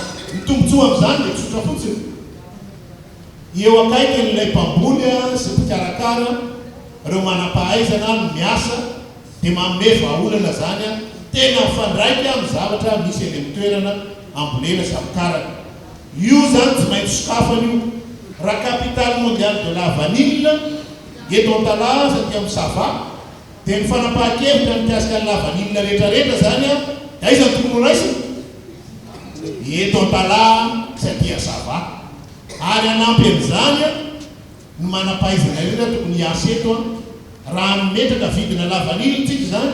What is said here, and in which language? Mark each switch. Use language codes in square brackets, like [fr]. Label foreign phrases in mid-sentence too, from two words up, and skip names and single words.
[mg] Ny tombontsoa amin'izany dia tsotra fotsiny. Eo akaikin'ilay mpamboly sy mpikarakara ireo manam-pahaizana no miasa dia manome vahaolana zany tena fandraika amin'ny zavatra misy eny amin'ny toerana ambolena sy amokarana. io zany tsy maintsy sokafana io raha [fr] capitale mondiale de la vanille [mg] eto Antala satria amin'ny Sava dia ny fanapahan-kevitra mikasika [fr] la vanille [mg] rehetrarehetra zany a aiza tokony ho raisina eto Antala satria Sava ary anampy amin'izany no manam-pahaizana rehetra tokony hiasa eto raha metraka vidina [fr] la vanille [mg] tsika zany